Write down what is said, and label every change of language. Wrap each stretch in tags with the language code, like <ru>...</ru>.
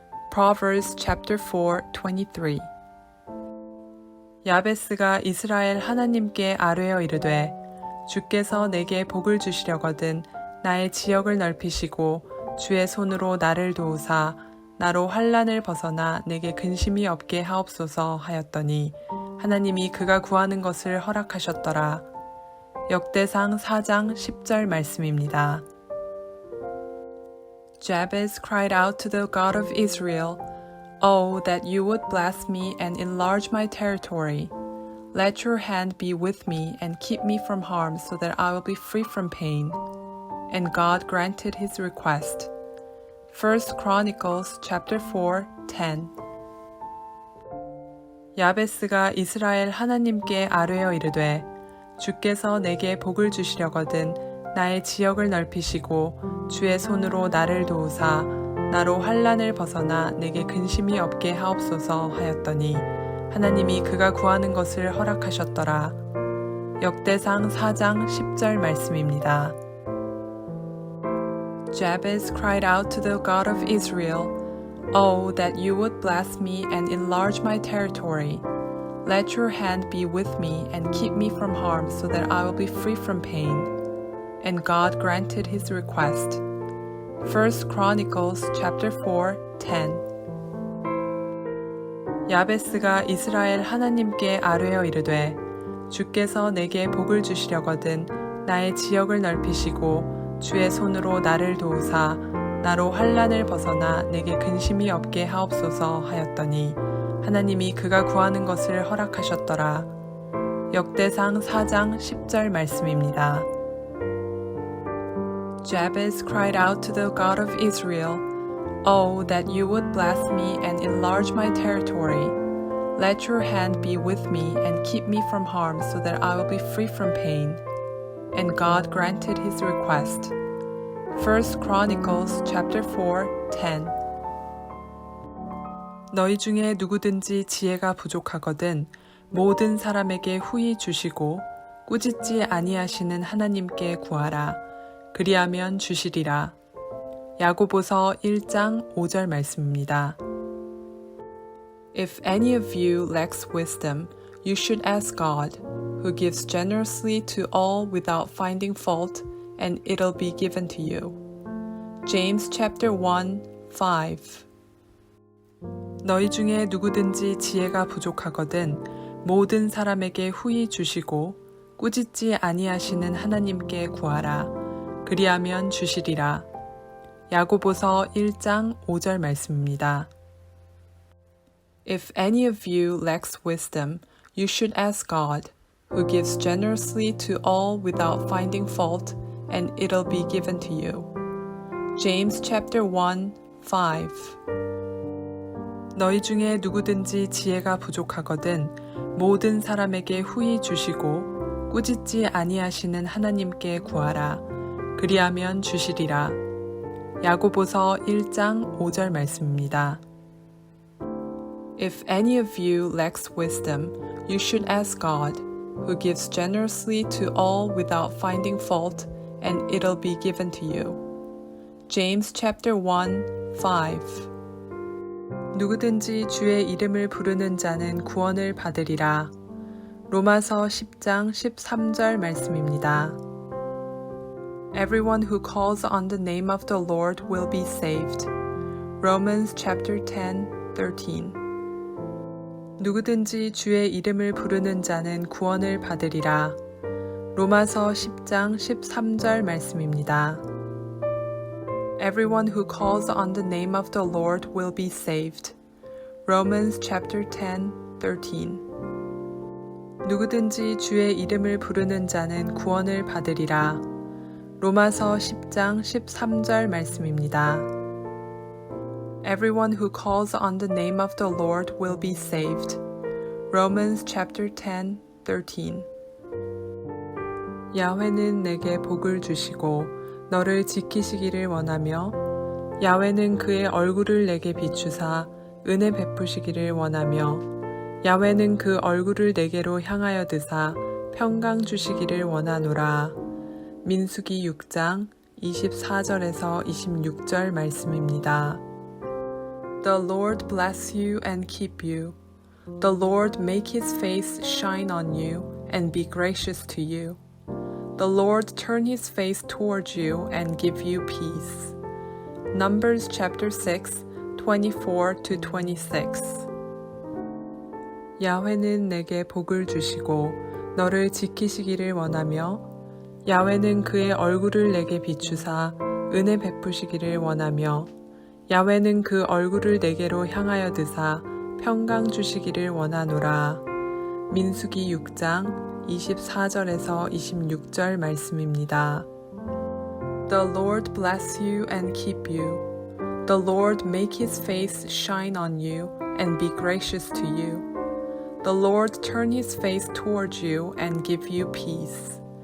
<en>Proverbs chapter 4, 23.</en> <ko>야베스가 이스라엘 하나님께 아뢰어 이르되 주께서 내게 복을 주시려거든 나의 지역을 넓히시고 주의 손으로 나를 도우사 나로 환난을 벗어나 내게 근심이 없게 하옵소서 하였더니 하나님이 그가 구하는 것을 허락하셨더라. 역대상 4장 10절 말씀입니다.</ko> <en>Jabez cried out to the God of Israel, "Oh, that you would bless me and enlarge my territory. Let your hand be with me and keep me from harm so that I will be free from pain." And God granted his request. 1 Chronicles chapter 4, 10.</en> <ko>야베스가 이스라엘 하나님께 아뢰어 이르되 주께서 내게 복을 주시려거든 나의 지역을 넓히시고 주의 손으로 나를 도우사 나로 환난을 벗어나 내게 근심이 없게 하옵소서 하였더니 하나님이 그가 구하는 것을 허락하셨더라. 역대상 4장 10절 말씀입니다.</ko> <en>Jabez cried out to the God of Israel, "Oh, that you would bless me and enlarge my territory. Let your hand be with me and keep me from harm so that I will be free from pain." And God granted his request. 1 Chronicles chapter 4, 10.</en> <ko>야베스가 이스라엘 하나님께 아뢰어 이르되 주께서 내게 복을 주시려거든 나의 지역을 넓히시고 주의 손으로 나를 도우사 나로 환난을 벗어나 내게 근심이 없게 하옵소서 하였더니 하나님이 그가 구하는 것을 허락하셨더라. 역대상 4장 10절 말씀입니다.</ko> <en>Jabez cried out to the God of Israel, "Oh, that you would bless me and enlarge my territory. Let your hand be with me and keep me from harm so that I will be free from pain." And God granted his request. 1 Chronicles chapter 4, 10.</en> <ko>너희 중에 누구든지 지혜가 부족하거든 모든 사람에게 후히 주시고 꾸짖지 아니하시는 하나님께 구하라. 그리하면 주시리라. 야고보서 1장 5절 말씀입니다.</ko> <en>If any of you lacks wisdom, you should ask God, who gives generously to all without finding fault, and it'll be given to you. James chapter 1, 5.</en> <ko>너희 중에 누구든지 지혜가 부족하거든 모든 사람에게 후히 주시고 꾸짖지 아니하시는 하나님께 구하라. 그리하면 주시리라. 야고보서 1장 5절 말씀입니다.</ko> <en>If any of you lacks wisdom, you should ask God, who gives generously to all without finding fault, and it'll be given to you. James chapter 1, 5.</en> <ko>너희 중에 누구든지 지혜가 부족하거든 모든 사람에게 후히 주시고 꾸짖지 아니하시는 하나님께 구하라. 그리하면 주시리라. 야고보서 1장 5절 말씀입니다.</ko> <en>If any of you lacks wisdom, you should ask God, who gives generously to all without finding fault, and it'll be given to you. James chapter 1, 5.</en> <ko>누구든지 주의 이름을 부르는 자는 구원을 받으리라. 로마서 10장 13절 말씀입니다.</ko> <en>Everyone who calls on the name of the Lord will be saved. Romans chapter 10, 13.</en> <ko>누구든지 주의 이름을 부르는 자는 구원을 받으리라. 로마서 10장 13절 말씀입니다.</ko> <en>Everyone who calls on the name of the Lord will be saved. Romans chapter 10, 13.</en> <ko>누구든지 주의 이름을 부르는 자는 구원을 받으리라. 로마서 10장 13절 말씀입니다.</ko> <en>Everyone who calls on the name of the Lord will be saved. Romans chapter 10, 13.</en> <ko>야훼는 내게 복을 주시고 너를 지키시기를 원하며 야훼는 그의 얼굴을 내게 비추사 은혜 베푸시기를 원하며 야훼는 그 얼굴을 내게로 향하여 드사 평강 주시기를 원하노라. 민수기 6장 24절에서 26절 말씀입니다.</ko> <en>The Lord bless you and keep you. The Lord make his face shine on you and be gracious to you. The Lord turn his face toward you and give you peace. Numbers chapter 6, 24 to 26.</en> <ko>야훼는 내게 복을 주시고 너를 지키시기를 원하며 야훼는 그의 얼굴을 내게 비추사 은혜 베푸시기를 원하며 야훼는 그 얼굴을 내게로 향하여 드사 평강 주시기를 원하노라. 민수기 6장 24절에서 26절 말씀입니다.</ko> <en>The Lord bless you and keep you. The Lord make his face shine on you and be gracious to you. The Lord turn his face toward you and give you peace.</en>